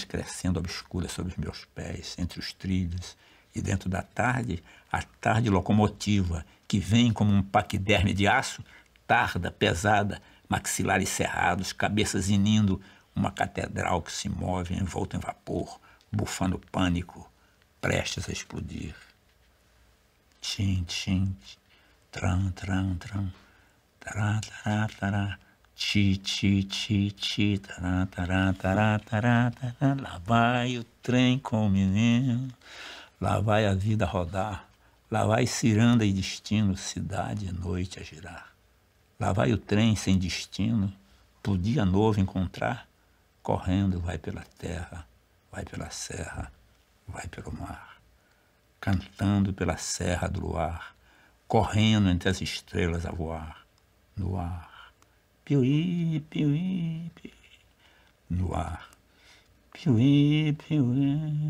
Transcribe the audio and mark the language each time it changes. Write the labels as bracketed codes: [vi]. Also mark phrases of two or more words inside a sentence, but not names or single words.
[pt] crescendo obscuras sobre os meus pés, entre os trilhos, e dentro da tarde, a tarde locomotiva, que vem como um paquiderme de aço, tarda, pesada, maxilares cerrados, cabeças inindo, uma catedral que se move envolta em vapor, bufando pânico, prestes a explodir. Tchim, tchim, tram, tram, tram, tará, tará, tará, ti, ti, ti, ti, tará, tará, tará, tará, tará. Lá vai o trem com o menino, lá vai a vida rodar, lá vai ciranda e destino, cidade e noite a girar. Lá vai o trem sem destino, pro dia novo encontrar, correndo vai pela terra, vai pela serra, vai pelo mar, cantando pela serra do luar, correndo entre as estrelas a voar, no ar, piuí, piuí, piuí, no ar, piuí, piuí.